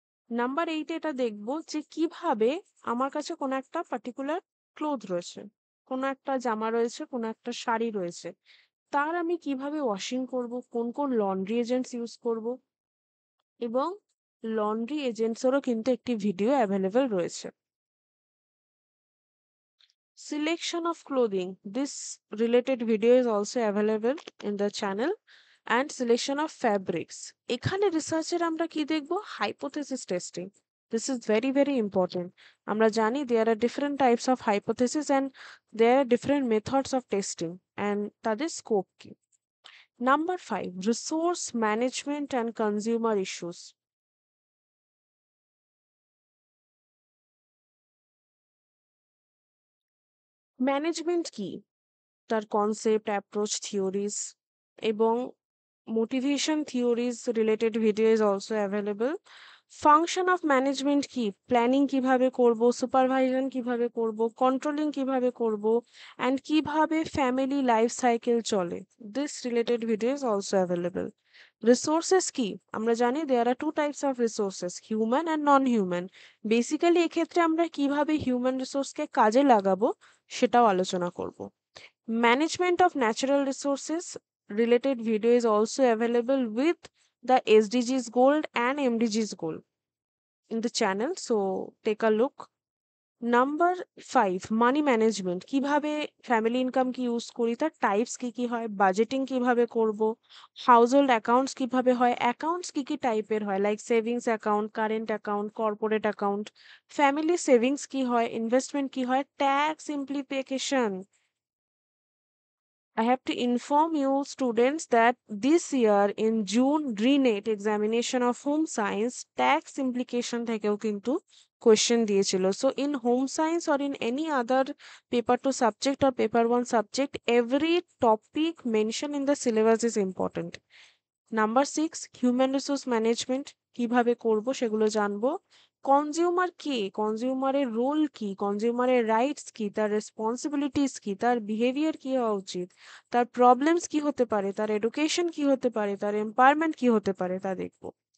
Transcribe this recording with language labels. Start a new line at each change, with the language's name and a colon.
Bangla: Number 8 এ এটা দেখব যে কিভাবে আমার কাছে কোনো একটা পার্টিকুলার ক্লোথ রয়েছে, কোনো একটা জামা রয়েছে, কোনো একটা শাড়ি রয়েছে, তার আমি কিভাবে ওয়াশিং করব, কোন কোন লন্ড্রি এজেন্টস ইউজ করব, এবং লন্ড্রি এজেন্টসেরও কিন্তু একটি ভিডিও অ্যাভেলেবেল রয়েছে।
English: Selection of clothing. This related video is also available in the channel. And selection of fabrics.
Bangla: এখানে রিসার্চের আমরা কি দেখব?
English: Hypothesis testing. This is very very important.
Bangla: আমরা জানি
English: there are different types of hypothesis and there are different methods of testing and
Bangla: তাদের scope কি। Number 5, resource management and consumer issues. Management কি, তার কনসেপ্ট, অ্যাপ্রোচ, থিওরিজ, এবং
English: motivation theories related video is also available.
Bangla: Function of management কি, planning কিভাবে করব, সুপারভাইজন কিভাবে করব, কন্ট্রোলিং কিভাবে করব, অ্যান্ড কিভাবে ফ্যামিলি লাইফ সাইকেল চলে,
English: This related video is also available.
Bangla: Resources কি, আমরা জানি
English: There are two types of resources, human and non human.
Bangla: Basically এক্ষেত্রে আমরা কিভাবে হিউম্যান রিসোর্সকে কাজে লাগাবো সেটাও আলোচনা করব।
English: Management of natural resources related video is also available with the SDGs gold and MDGs gold in the channel. So take a look.
Bangla: Number 5, money management, কিভাবে family income কি ইউজ করি, তার টাইপস কি কি হয়, বাজেটিং কিভাবে করব, house hold accounts কিভাবে হয়, অ্যাকাউন্টস কি কি টাইপের হয়, like savings account, current account, corporate account, family savings কি হয়, ইনভেস্টমেন্ট কি হয়, tax implication.
English: I have to inform you students that this year in June re-NET examination of home science tax implication
Bangla: থেকেও কিন্তু
English: question দিয়েছিল। So in home science or in any other paper 2 subject or paper 1 subject, every topic mentioned in the syllabus is important.
Bangla: Number 6, human resource management কিভাবে করব সেগুলো জানবো। Consumer কে, কনজিউমারের role কি, কনজিউমারের rights কি, তার রেসপন্সিবিলিটিস কি, তার বিহেভিয়ার কি হওয়া উচিত, তার প্রবলেমস কি হতে পারে, তার এডুকেশন কি হতে পারে, তার এম্পাওয়ারমেন্ট কি হতে পারে, তা দেখবো।